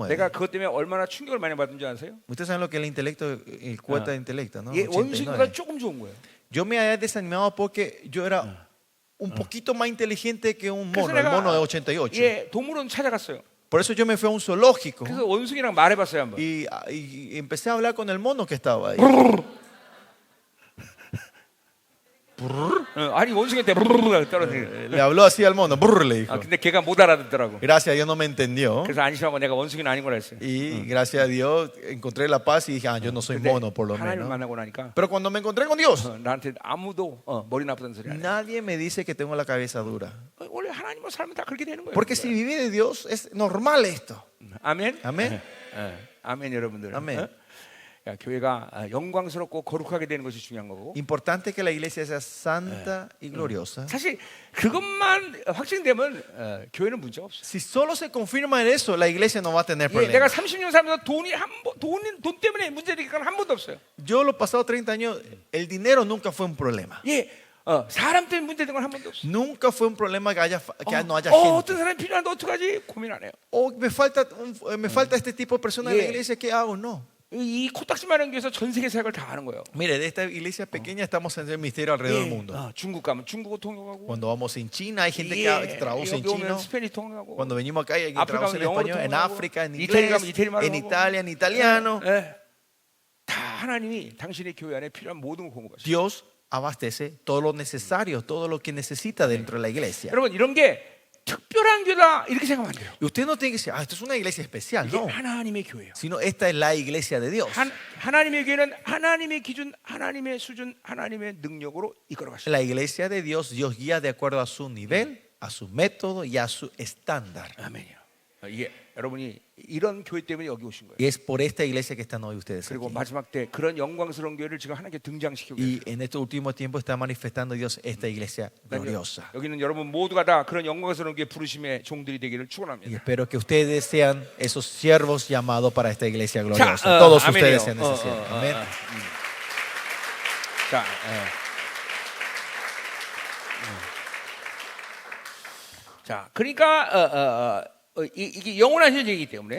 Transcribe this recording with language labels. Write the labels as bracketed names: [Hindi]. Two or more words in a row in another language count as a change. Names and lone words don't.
[Korean] 내가 그것 때문에 얼마나 충격을 많이 받은 줄 아세요? [Spanish] Ustedes saben lo que es el intelecto, el cuota de intelecto, ¿no? [Korean] 얘 원숭이보다 89. 조금 좋은 거예요. [Spanish] Yo me había desanimado porque yo era un poquito más inteligente que un [Korean] 그래서 [Spanish] mono, el mono de 88. [Korean] 얘 동물원 찾아갔어요. [Spanish] Por eso yo me fui a un zoológico [Korean] 그래서 원숭이랑 말해봤어요 한번. [Spanish] y empecé a hablar con el mono que estaba ahí. [Korean] 아니 원숭이한테 브르르 떨어지는. [Spanish] Le habló así al mono, brr, le dijo. [Korean] 근데 걔가 못 알아듣더라고. [Spanish] Gracias a Dios no me entendió. [Korean] 그래서 안심하고 내가 원숭이는 아닌 걸 했어요. [Spanish] Y gracias a Dios encontré la paz y dije, yo no soy [Korean] 근데 [Spanish] mono por lo [Korean] 하나님을 [Spanish] menos. [Korean] 만나고 나니까 [Spanish] Pero cuando me encontré con Dios, [Korean] 나한테 아무도 머리 나쁘다는 소리 안 해. [Spanish] nadie me dice que tengo la cabeza dura. [Korean] 원래 하나님과 살면 다 그렇게 되는 거예요. [Spanish] Porque si viví de Dios, es normal esto. [Korean] 아멘. [Spanish] Amén. [Korean] 아멘 여러분들. 아멘. 야, 교회가 영광스럽고 거룩하게 되는 것이 중요한 거고. [Spanish] Importante que la iglesia sea santa y gloriosa. [Korean] 사실 그것만 확증되면 교회는 문제가 없어요. [Spanish] Si solo se confirma en eso, la iglesia no va a tener [Korean] 예, 내가 [Spanish] problemas. [Korean] 30년 살면서 돈 때문에 문제되니까 한 번도 없어요. [Spanish] Yo los pasados 30 años, el dinero nunca fue un problema. [Korean] 예, 사람 때문에 문제된 건 한 번도 없어요. [Spanish] Nunca fue un problema que no haya [Korean] 어떤 [Spanish] gente. [Korean] 사람이 필요한데 어떡하지? 고민 안 해요. [Spanish] Me falta este tipo de personas en la Yeah. iglesia, ¿qué hago? No. [Korean] 이 코딱지만한 교회에서 전 세계 사역을 다 하는 거예요. [Spanish] Mire, de esta iglesia pequeña estamos en el misterio alrededor del [Korean] 예, [Spanish] mundo. [Korean] 중국 가면 중국어 통역하고, [Spanish] Cuando vamos en China, hay gente que [Korean] 예, [Spanish] traduce en [Korean] 여기 오면 [Spanish] chino. [Korean] 스페인이 통역하고, [Spanish] Cuando venimos acá, hay quien África traduce en [Korean] 가면 영어로 [Spanish] español. En [Korean] 통역하고, [Spanish] África, en [Korean] 이태리 가면 [Spanish] inglés. [Korean] 이태리 말로 [Spanish] En [Korean] 하고. [Spanish] Italia, en italiano. [Korean] 예, 다 하나님이 당신의 교회 안에 필요한 모든 걸 공급하시죠. [Spanish] Dios abastece todo lo necesario, todo lo que necesita dentro de la iglesia. [Korean] 여러분 이런 게 특별한 교회다 이렇게 생각하면 안 돼요. [Spanish] Y usted no tiene que decir, esto es una iglesia especial, [Korean] 이게 [Spanish] no. [Korean] 하나님의 교회예요. [Spanish] Sino esta es la iglesia de Dios. [Korean] 하나님의 교회는 하나님의 기준, 하나님의 수준, 하나님의 능력으로 이끌어 가시죠. [Spanish] La iglesia de Dios, Dios guía de acuerdo a su nivel, a su método y a su estándar. [Korean] 아멘이요. 이게 여러분이 이런 교회 때문에 여기 오신 거예요. [Spanish] Y es por esta iglesia que están hoy ustedes [Korean] 그리고 [Spanish] aquí. [Korean] 마지막 때 그런 영광스러운 교회를 지금 하나님께 등장시키고 계세요. [Spanish] Y en estos últimos tiempos está manifestando Dios esta iglesia gloriosa. [Korean] 여기는 여러분 모두가 다 그런 영광스러운 교회 부르심의 종들이 되기를 [Spanish] Y [Korean] 축원합니다. [Spanish] espero que ustedes sean esos siervos llamados para esta iglesia [Korean] 자, [Spanish] gloriosa. Todos [Korean] 아멘이요. [Spanish] ustedes sean esos siervos. Amén. [Korean] 자, 자, 그러니까 이게 영원한 현재이기 때문에.